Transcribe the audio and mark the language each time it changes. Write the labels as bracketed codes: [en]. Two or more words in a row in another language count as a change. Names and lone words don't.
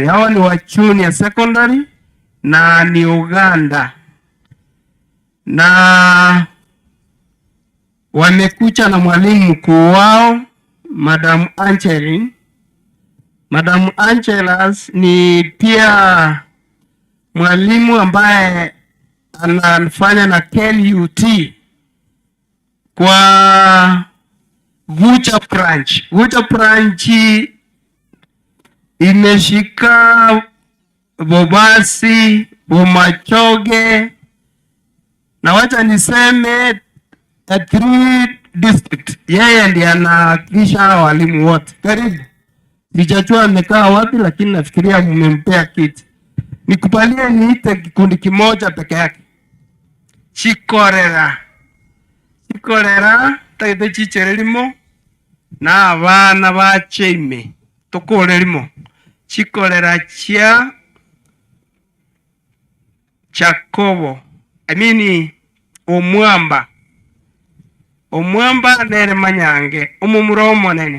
[sw] Hawa ni wa junior secondary na ni Uganda, na wamekuja na mwalimu mkuu wao Madam Angeline. Madam Angelas ni pia mwalimu ambaye anafanya na KUT kwa Gucha branch. Gucha branch imeshika Bobasi, Bomachoge, na wacha niseme 3 district. Yeye ndiye anawakilisha walimu wote. Karibu. Sijajua amekaa wapi, lakini nafikiria mmempea kiti. Nikupalie niite kikundi kimoja peke yake. [guz] Chikorera tagete chicherelimo na abana bacheime tokorelimo. Chikorera chia Chakobo, Omwamba nere Manyange omumuro monene.